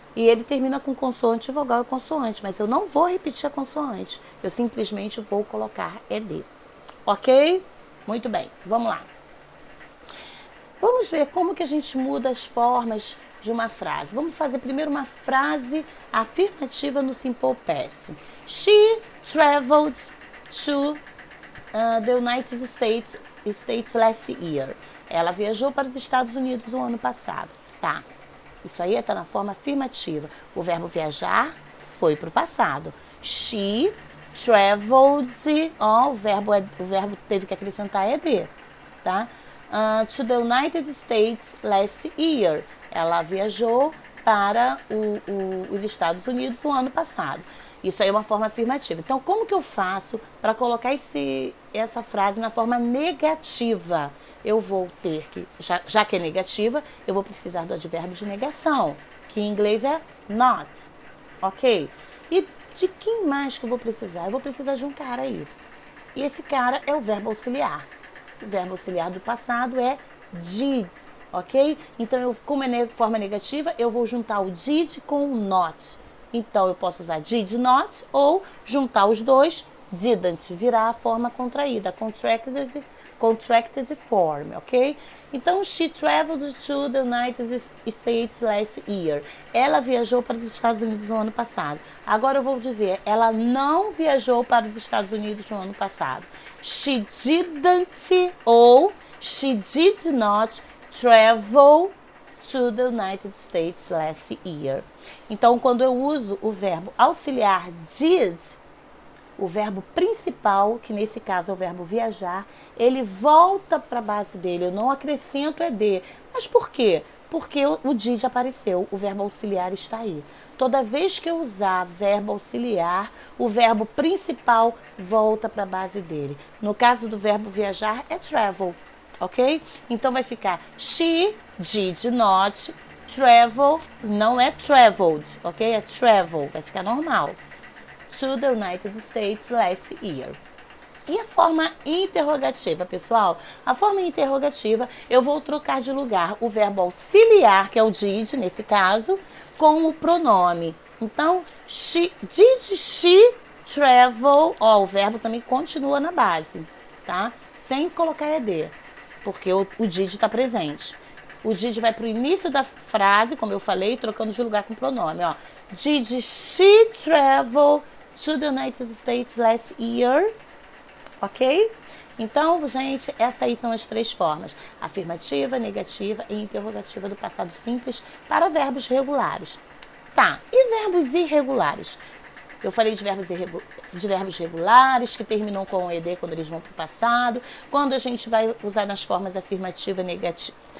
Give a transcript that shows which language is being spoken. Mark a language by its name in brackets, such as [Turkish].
[Portuguese] E ele termina com consoante, vogal e consoante. Mas eu não vou repetir a consoante. Eu simplesmente vou colocar ed. Ok? Muito bem. Vamos lá. Vamos ver como que a gente muda as formas de uma frase. Vamos fazer primeiro uma frase afirmativa no Simple Past. [English] She traveled to the United States last year. [Portuguese] Ela viajou para os Estados Unidos no ano passado. Tá. Isso aí está na forma afirmativa. O verbo viajar foi para o passado. [English] She traveled. [Portuguese] O verbo teve que acrescentar ed. Tá? [English] To the United States last year. [Portuguese] Ela viajou para os Estados Unidos no ano passado. Isso aí é uma forma afirmativa. Então, como que eu faço para colocar essa frase na forma negativa? Eu vou ter que, já que é negativa, eu vou precisar do advérbio de negação, que em inglês é not. Ok? E de quem mais que eu vou precisar? Eu vou precisar de um cara aí. E esse cara é o verbo auxiliar. O verbo auxiliar do passado é did, ok? Então, como é forma negativa, eu vou juntar o did com o not. Então, eu posso usar did not ou juntar os dois, didn't, virar a forma contraída, contracted form, ok? [English] Então, she traveled to the United States last year. [Portuguese] Ela viajou para os Estados Unidos no ano passado. Agora eu vou dizer, ela não viajou para os Estados Unidos no ano passado. [English] She didn't ou she did not travel to the United States last year. [Portuguese] Então, quando eu uso o verbo auxiliar did, o verbo principal, que nesse caso é o verbo viajar, ele volta para a base dele, eu não acrescento ed. Mas por quê? Porque o did apareceu, o verbo auxiliar está aí. Toda vez que eu usar verbo auxiliar, o verbo principal volta para a base dele. No caso do verbo viajar, é travel, ok? Então vai ficar [English] she did not travel, [Portuguese] não é traveled, ok? É travel, vai ficar normal. [English] To the United States last year. [Portuguese] E a forma interrogativa, pessoal? A forma interrogativa, eu vou trocar de lugar o verbo auxiliar, que é o did, nesse caso, com o pronome. [English] Então, did she travel? [Portuguese] O verbo também continua na base, tá? Sem colocar ed, porque o did está presente. O did vai para o início da frase, como eu falei, trocando de lugar com o pronome. [English] Did she travel to the United States last year? Ok? [Portuguese] Então, gente, essas aí são as três formas. Afirmativa, negativa e interrogativa do passado simples para verbos regulares. Tá, e verbos irregulares? Eu falei de verbos regulares, que terminam com ed quando eles vão para o passado. Quando a gente vai usar nas formas afirmativa e negativa,